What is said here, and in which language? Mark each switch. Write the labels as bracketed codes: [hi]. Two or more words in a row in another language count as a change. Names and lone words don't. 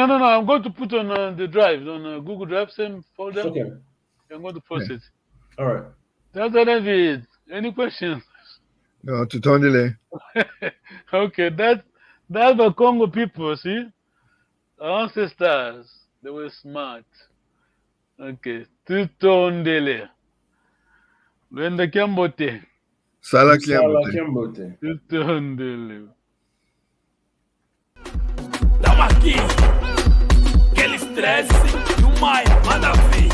[en] I'm going to put on the drive on Google Drive, same folder. Okay. I'm going to post it. All right. That's what I did. Any questions? No, Tutondele. Okay, that's the Congo people. See, our ancestors, they were smart. Okay, Tutondele. [kg] Wenda Kiambote. Sala Sala Kiambote. Kiambote. Tutondele. [pt] Tamo aqui, aquele estresse no Maia, manda